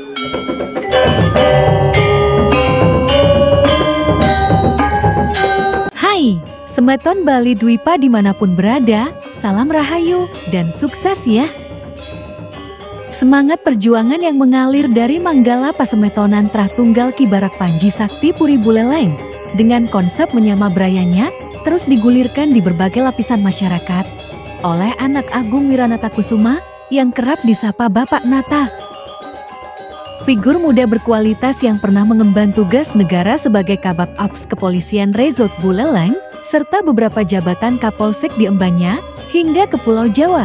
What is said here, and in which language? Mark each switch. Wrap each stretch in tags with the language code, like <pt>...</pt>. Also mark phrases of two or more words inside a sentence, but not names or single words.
<id>Hai, Semeton Bali Dwipa dimanapun berada, salam rahayu dan sukses ya. Semangat perjuangan yang mengalir dari Manggala Pasemetonan Trah Tunggal Ki Barak Panji Sakti Puri Buleleng dengan konsep menyama brayanya terus digulirkan di berbagai lapisan masyarakat oleh anak Agung Wiranata Kusuma yang kerap disapa Bapak Nata. Figur muda berkualitas yang pernah mengemban tugas negara sebagai Kabak Ops Kepolisian Resort Buleleng serta beberapa jabatan Kapolsek diembannya hingga ke Pulau Jawa.</id>